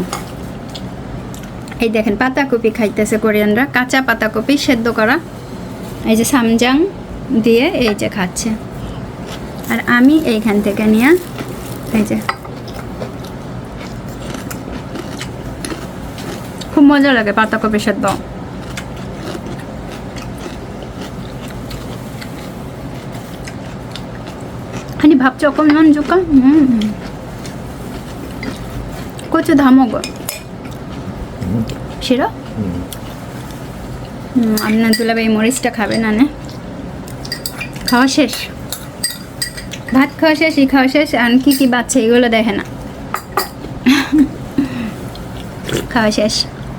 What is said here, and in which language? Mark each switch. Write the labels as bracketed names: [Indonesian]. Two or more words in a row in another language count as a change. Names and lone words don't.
[Bangla] এই দেখেন পাতাকপি খাইতেছে কোরিয়ানরা, কাঁচা পাতাকপি সেদ্ধ করা, এই যে সামজাং দিয়ে এই যে খাচ্ছে। আর আমি এইখান থেকে নিয়ে এই যে খুব মজা লাগে পাতাকপি সেদ্ধ। [Korean] 아니 밥 조금만 줄까? 고추 다 먹어. 싫어? [Bangla] আপনার দুলাভাই এই মরিচটা খাবে না, না খাওয়া শেষ, ভাত খাওয়া শেষ, খাওয়া শেষ, আর কি বাচ্চা এগুলো দেখে না। খাওয়া শেষ।